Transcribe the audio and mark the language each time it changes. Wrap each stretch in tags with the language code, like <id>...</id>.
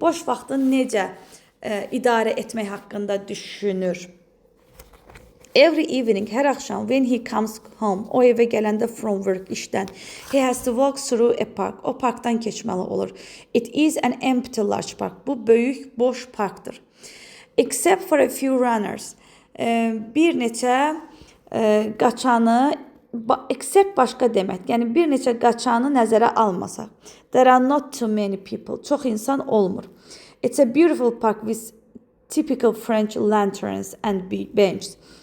<az>Boş vaxtını necə idarə etmək haqqında düşünür.</az> <en>Every evening,</en> <az>hər axşam,</az> <en>when he comes home,</en> <az>o evə gələndə</az> <en>from work,</en> <az>işdən,</az> <en>he has to walk through a park.</en> <az>O parkdan keçməli olur.</az> <en>It is an empty large park.</en> <az>Bu böyük, boş parkdır.</az> <en>Except for a few runners.</en> <az>Bir neçə qaçanı, except başqa demək. Yəni bir neçə qaçanı nəzərə almasaq.</az> <en>There are not too many people.</en> <az>Çox insan olmur.</az> <en>It's a beautiful park with typical French lanterns and benches.</en>